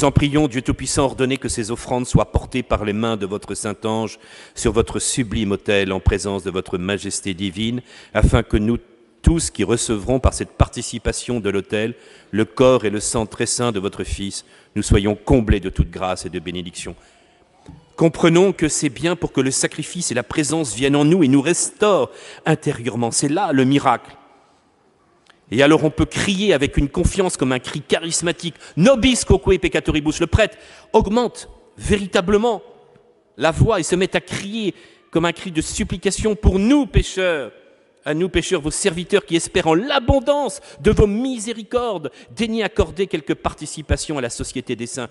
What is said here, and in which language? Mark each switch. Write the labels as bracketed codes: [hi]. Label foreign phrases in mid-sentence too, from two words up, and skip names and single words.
[fr] en prions, Dieu Tout-Puissant, ordonnez que ces offrandes soient portées par les mains de votre Saint-Ange sur votre sublime autel en présence de votre majesté divine, afin que nous tous qui recevrons par cette participation de l'autel le corps et le sang très saint de votre Fils, nous soyons comblés de toute grâce et de bénédiction. Comprenons que c'est bien pour que le sacrifice et la présence viennent en nous et nous restaurent intérieurement. C'est là le miracle. Et alors on peut crier avec une confiance comme un cri charismatique. [la] Nobis quoque peccatoribus. [fr] Le prêtre augmente véritablement la voix et se met à crier comme un cri de supplication pour nous pécheurs. À nous pécheurs, vos serviteurs qui espèrent en l'abondance de vos miséricordes, daignez accorder quelque participation à la société des saints.